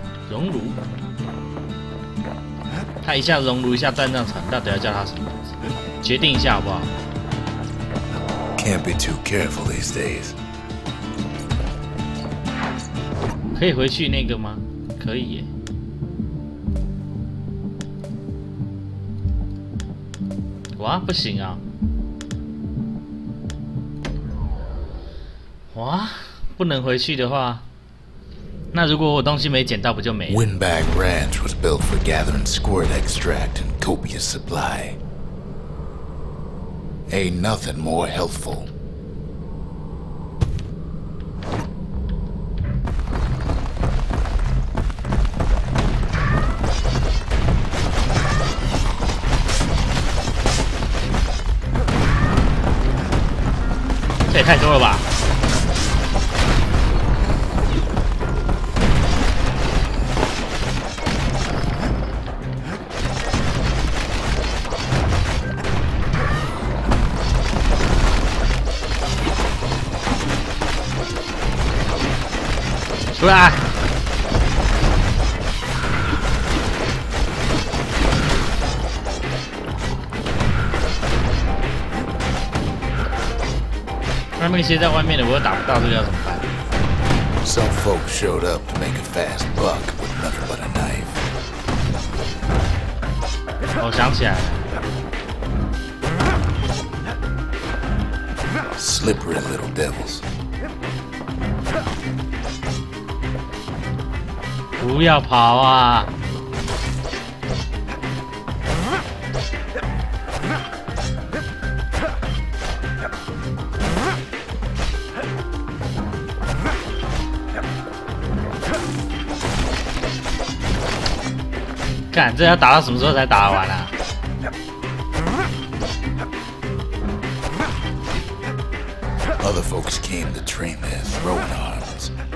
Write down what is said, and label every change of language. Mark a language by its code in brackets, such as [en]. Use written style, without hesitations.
[zh] 熔炉，他一下熔炉，一下战将城，到底要叫他什么名字？决定一下好不好？ [en] Can't be too careful these days. [zh] 可以回去那个吗？可以耶。哇，不行啊！哇，不能回去的话，那如果我东西没捡到，不就没了？ [en] Windbag Ranch was built for gathering squirt extract in copious supply. Ain't nothing more healthful. This [zh] 也太多了吧！出来！那些在外面的我又打不到，这个要怎么办 [en] Some folks showed up to make a fast buck with nothing but a knife. [zh] 我想起来了。 [en] Slippery little devils. [zh] 不要跑啊！干，这要打到什么时候才打得完啊？ [en] Other folks came to train their throwing arms.